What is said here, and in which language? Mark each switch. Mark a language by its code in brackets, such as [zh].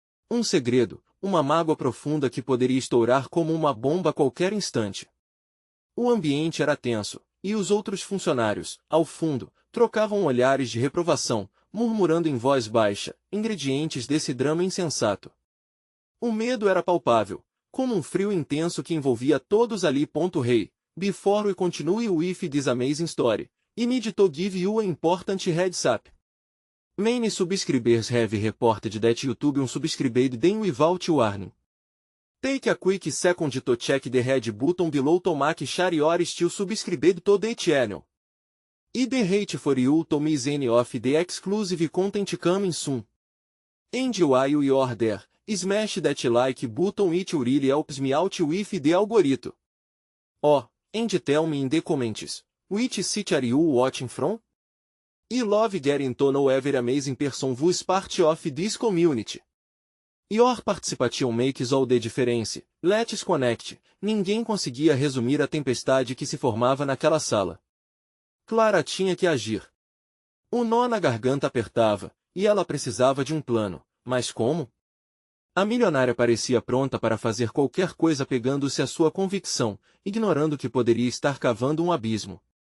[pt] Um segredo, uma mágoa profunda que poderia estourar como uma bomba a qualquer instante. O ambiente era tenso, e os outros funcionários, ao fundo, trocavam olhares de reprovação, murmurando em voz baixa, ingredientes desse drama insensato. O medo era palpável, como um frio intenso que envolvia todos ali. [en] Hey, before we continue with this amazing story, I need to give you an important heads up. Many subscribers have reported that YouTube unsubscribed them without warning. Take a quick second to check the red button below to make sure you are still subscribed to the channel. I the hate for you to miss any of the exclusive content coming soon. And while you are there, smash that like button, it really helps me out with the algorithm. Oh, and tell me in the comments, which city are you watching from? I love getting to know every amazing person who's part of this community. Your participation makes all the difference. Let's connect. [pt] Ninguém conseguia resumir a tempestade que se formava naquela sala. Clara tinha que agir. O nó na garganta apertava, e ela precisava de um plano. Mas como? A milionária parecia pronta para fazer qualquer coisa apegando-se à sua convicção, ignorando que poderia estar cavando um abismo.